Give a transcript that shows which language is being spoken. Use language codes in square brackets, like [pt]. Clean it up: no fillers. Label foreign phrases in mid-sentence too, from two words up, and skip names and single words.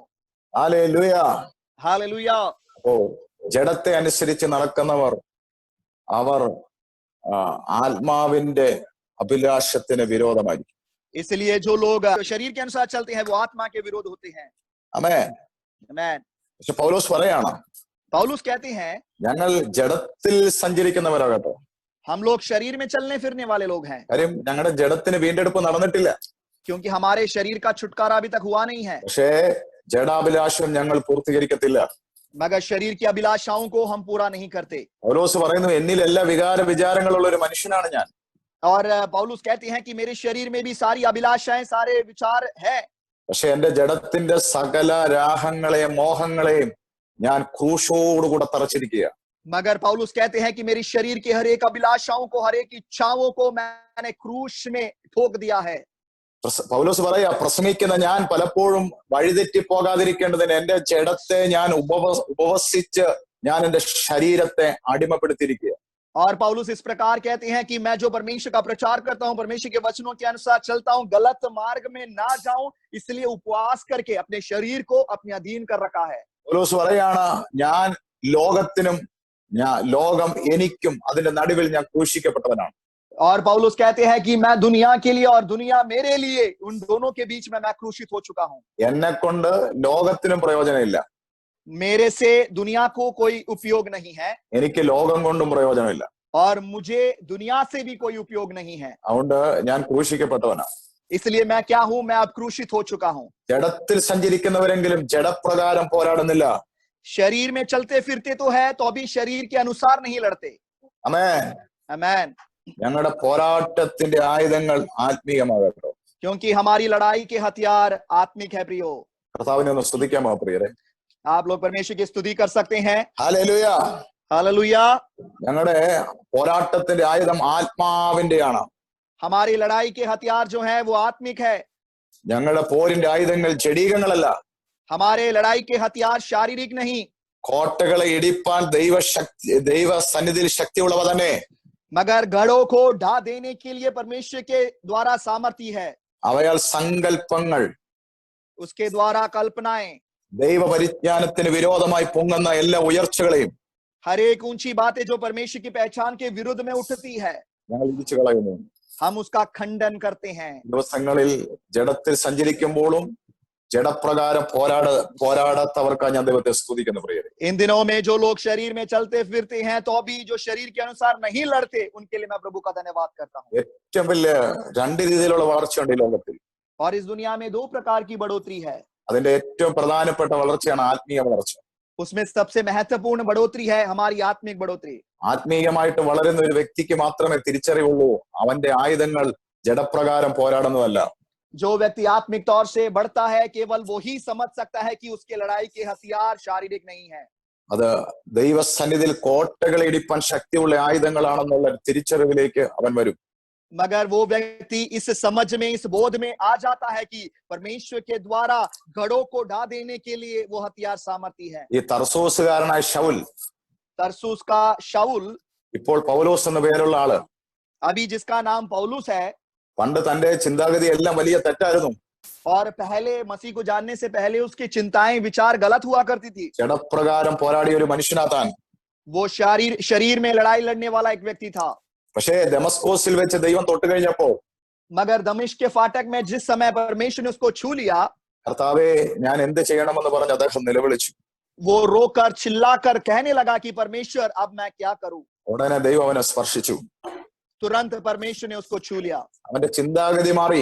[ml] ഹല്ലേലൂയ. [hi] हालेलुया। [ml] അപ്പോ ജഡത്തെ അനുസരിച്ച് നടക്കുന്നവർ അവർ ആത്മാവിന്റെ അഭിലാഷത്തിന് വിരോധമായിരിക്കും. [hi] इसलिए जो लोग शरीर के अनुसार चलते हैं वो आत्मा के विरोध होते हैं। [ml] ആമേൻ. [hi] आमेन। [ml] പക്ഷെ പൗലോസ് പറയാണ്, [hi] पौलुस कहते हैं [ml] ഞങ്ങൾ ജഡത്തിൽ സഞ്ചരിക്കുന്നവരാകട്ടോ. [hi] हम लोग शरीर में चलने फिरने वाले लोग हैं, [ml] കാര്യം ഞങ്ങളുടെ ജഡത്തിന് വീണ്ടെടുപ്പ് നടന്നിട്ടില്ല. [hi] क्योंकि हमारे शरीर का छुटकारा अभी तक हुआ नहीं है। [ml] പക്ഷേ ജഡാഭിലാഷം ഞങ്ങൾ പൂർത്തീകരിക്കത്തില്ല. [hi] मगर शरीर की अभिलाषाओं को हम पूरा नहीं करते। [ml] പൗലോസ് പറയുന്നു, എന്നിൽ എല്ലാ വികാര വിചാരങ്ങളുള്ള ഒരു മനുഷ്യനാണ് ഞാൻ. [hi] और पौलुस कहते हैं कि मेरे शरीर में भी सारी अभिलाषाएं, सारे विचार है, [ml] പക്ഷെ എന്റെ ജഡത്തിന്റെ സകല രാഹങ്ങളെയും മോഹങ്ങളെയും ഞാൻ ക്രൂശോടുകൂടെ തറച്ചിരിക്കുക. [hi] मगर पौलुस कहते हैं कि मेरी शरीर के हर एक अभिलाषाओं को, हर एक इच्छाओं को मैंने क्रूश में ठोक दिया है। [ml] പൗലോസ് പറയാ, പ്രസംഗിക്കുന്ന ഞാൻ പലപ്പോഴും വഴിതെറ്റി പോകാതിരിക്കേണ്ടതിന് എന്റെ ജഡത്തെ ഞാൻ ഉപവസിച്ച് ഞാൻ എന്റെ ശരീരത്തെ അടിമപ്പെടുത്തിയിരിക്കുക. [hi] और पौलुस इस प्रकार कहते हैं कि मैं जो परमेश्वर का प्रचार करता हूं, परमेश्वर के वचनों के अनुसार चलता हूं, गलत मार्ग में ना जाऊं, इसलिए उपवास करके अपने शरीर को अपने अधीन कर रखा है। [ml] പൗലോസ് പറയാണ്, ഞാൻ ലോകത്തിനും ലോകം എനിക്കും അതിന്റെ നടുവിൽ ഞാൻ ക്രൂശിക്കപ്പെട്ടവനാണ്. [hi] और पौलुस कहते हैं कि मैं दुनिया के लिए और दुनिया मेरे लिए, उन दोनों के बीच में मैं क्रूशित हो चुका हूं। [ml] എന്നെ കൊണ്ട് ലോകത്തിനും പ്രയോജനമില്ല, [hi] मेरे से दुनिया को कोई उपयोग नहीं है, [ml] എനിക്ക് ലോകം കൊണ്ടും പ്രയോജനമില്ല. [hi] और मुझे दुनिया से भी कोई उपयोग नहीं है, [ml] അതുകൊണ്ട് ഞാൻ ക്രൂശിക്കപ്പെട്ടവനാ. [hi] इसलिए मैं क्या हूं, मैं अब क्रूसित हो चुका हूं. [ml] ജഡത്തിൽ സഞ്ചരിക്കുന്നവരെങ്കിലും ജഡപ്രകാരം പോരാടുന്നില്ല. [hi] शरीर में चलते फिरते तो है, तो अभी शरीर के अनुसार नहीं लड़ते. [ml] ആമേൻ. [hi] आमेन. [ml] ഞങ്ങളുടെ പോരാട്ടത്തിന്റെ ആയുധങ്ങൾ ആത്മീയമാകട്ടോ. [hi] क्योंकि हमारी लड़ाई के हथियार आत्मिक है प्रियो. [ml] കർത്താവിനെ ഒന്ന് സ്തുതിക്കാമോ പ്രിയരെ? [hi] आप लोग परमेश्वर की स्तुति कर सकते हैं. [ml] ഹല്ലേലൂയ. [hi] हालेलुया. [ml] ഞങ്ങളുടെ പോരാട്ടത്തിന്റെ ആയുധം ആത്മാവിന്റെയാണ്. [hi] हमारी लड़ाई के हथियार जो है वो आत्मिक है. [ml] ഞങ്ങളുടെ പോരിന്റെ ആയുധങ്ങൾ ജഡീകങ്ങളല്ല. [hi] हमारे लड़ाई के हथियार शारीरिक नहीं. [ml] കോട്ടകളെ ഇടിപ്പാൻ ദൈവ സന്നിധിയിൽ ശക്തിയുള്ളവ തന്നെ. [hi] मगर गढ़ों को ढा देने के लिए परमेश्वर के द्वारा सामर्थ्य है. [ml] അവയാൽ സങ്കല്പങ്ങൾ, [hi] उसके द्वारा कल्पनाएं, [ml] ദൈവ പരിജ്ഞാനത്തിന് വിരോധമായി പൊങ്ങുന്ന എല്ലാ ഉയർച്ചകളെയും [hi] हर एक ऊंची बातें जो परमेश्वर की पहचान के विरुद्ध में उठती है, [ml] ഞങ്ങൾ ഇടിച്ചു കളയുന്നു. [hi] हम उसका खंडन करते हैं. [ml] ദിവസങ്ങളിൽ ജഡത്തിൽ സഞ്ചരിക്കുമ്പോഴും ജഡപ്രകാരം പോരാടാത്തവർക്കാണ് ഞാൻ ദൈവത്തെ സ്തുതിക്കുന്നു പ്രിയരെ. [hi] इन दिनों में जो लोग शरीर में चलते फिरते हैं तो भी जो शरीर के अनुसार नहीं लड़ते, उनके लिए मैं प्रभु का धन्यवाद करता हूँ. [ml] ഏറ്റവും വലിയ രണ്ട് രീതിയിലുള്ള വളർച്ചയുണ്ട് ഈ ലോകത്തിൽ. [hi] और इस दुनिया में दो प्रकार की बढ़ोतरी है. [ml] അതിന്റെ ഏറ്റവും പ്രധാനപ്പെട്ട വളർച്ചയാണ് ആത്മീയ വളർച്ച. [hi] उसमें सबसे महत्वपूर्ण बढ़ोतरी है हमारी आत्मिक बढ़ोतरी. [ml] ആത്മീയമായിട്ട് വളരുന്ന ഒരു വ്യക്തിക്ക് മാത്രമേ തിരിച്ചറിവുള്ളൂ അവന്റെ ആയുധങ്ങൾ ജഡപ്രകാരം പോരാടുന്നതല്ല. [hi] जो व्यक्ति आत्मिक तौर से बढ़ता है, केवल वो ही समझ सकता है कि उसके लड़ाई के हथियार शारीरिक नहीं है. [ml] അത് ദൈവസന്നിധിയിൽ കോട്ടകൾ ഇടിപ്പാൻ ശക്തിയുള്ള ആയുധങ്ങളാണെന്നുള്ള തിരിച്ചറിവിലേക്ക് അവൻ വരും. [hi] मगर वो व्यक्ति इस समझ में, इस बोध में आ जाता है कि परमेश्वर के द्वारा गढ़ों को ढा देने के लिए वो हथियार सामर्थ्य है. [ml] ഈ തർസോസുകാരനായ ശൗൽ, [hi] तरसुस का शाऊल, [ml] ഇപ്പോൾ പൗലോസ് എന്ന പേരുള്ള ആള്, [hi] अभी जिसका नाम पौलुस है, [ml] പണ്ട് തന്റെ ചിന്താഗതി എല്ലാം വലിയ തെറ്റായിരുന്നു. [hi] और पहले मसीह को जानने से पहले उसकी चिंताएं, विचार गलत हुआ करती थी. [ml] ജഡപ്രകാരം പോരാടിയ ഒരു മനുഷ്യനാ താൻ. [hi] वो शरीर में लड़ाई लड़ने वाला एक व्यक्ति था. [ml] പക്ഷേ ദമസ്കോസിൽ വെച്ച് ദൈവം തൊട്ട് കഴിഞ്ഞപ്പോ, [hi] मगर दमिश्क के फाटक में जिस समय परमेश्वर ने उसको छू लिया, [ml] കർത്താവേ ഞാൻ എന്ത് ചെയ്യണമെന്ന് പറഞ്ഞ് അദ്ദേഹം നിലവിളിച്ചു. [hi] वो रोकर चिल्लाकर कहने लगा कि परमेश्वर अब मैं क्या करूं. [ml] ഉടനെ ദൈവം അവനെ സ്പർശിച്ചു. [hi] तुरंत परमेश्वर ने उसको छू लिया. [ml] അവന്റെ ചിന്താഗതി മാറി,